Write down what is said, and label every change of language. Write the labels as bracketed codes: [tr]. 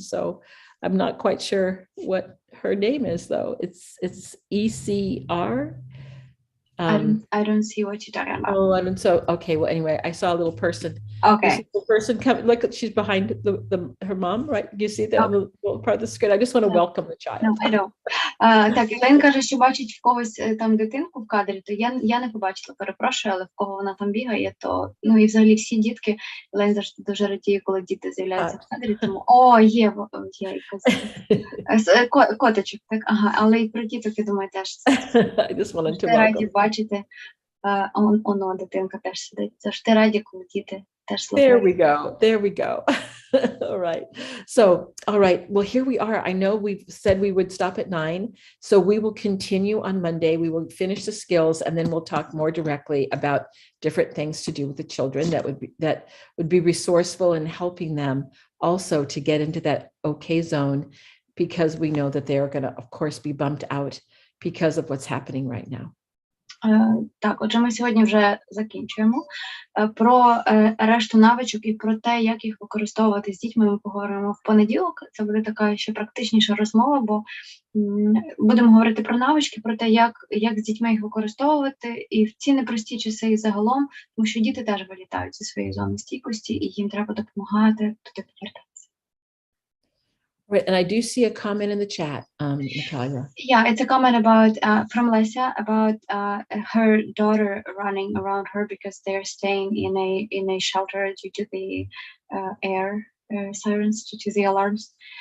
[en] So I'm not quite sure what her name is, though. It's ECR. I don't see what you're talking about. Oh, I don't. So okay. Well, anyway, I saw a little person. Okay. The person coming. Look, she's behind her mom, right? You see that on the little part of the screen. I just want to welcome the child. No, I know. [uk] Так, Ілейн каже, що бачить в когось там дитинку в кадрі, то я не побачила, перепрошую, але в кого вона там бігає, то, ну, і взагалі всі дітки, Ілейн завжди дуже радіє, коли діти з'являються в кадрі, тому, є якась котичок, так, ага, але і про діток, я думаю, теж. [en] I just wanted to welcome. [uk] Раді бачити, оно, дитинка теж сидить, завжди раді, коли діти теж слухають. [en] There we go. All right. So, all right. Well, here we are. I know we've said we would stop at 9. So we will continue on Monday. We will finish the skills and then we'll talk more directly about different things to do with the children that would be resourceful in helping them also to get into that okay zone, because we know that they're going to, of course, be bumped out because of what's happening right now. [uk] Так, отже, ми сьогодні вже закінчуємо. Про решту навичок і про те, як їх використовувати з дітьми, ми поговоримо в понеділок. Це буде така ще практичніша розмова, бо будемо говорити про навички, про те, як з дітьми їх використовувати і в ці непрості часи і загалом, тому що діти теж вилітають зі своєї зони стійкості і їм треба допомагати туди повертатися. [en] Right, and I do see a comment in the chat, Natalia. Yeah, it's a comment about from Lesia about her daughter running around her because they're staying in a shelter due to the air sirens, due to the alarms.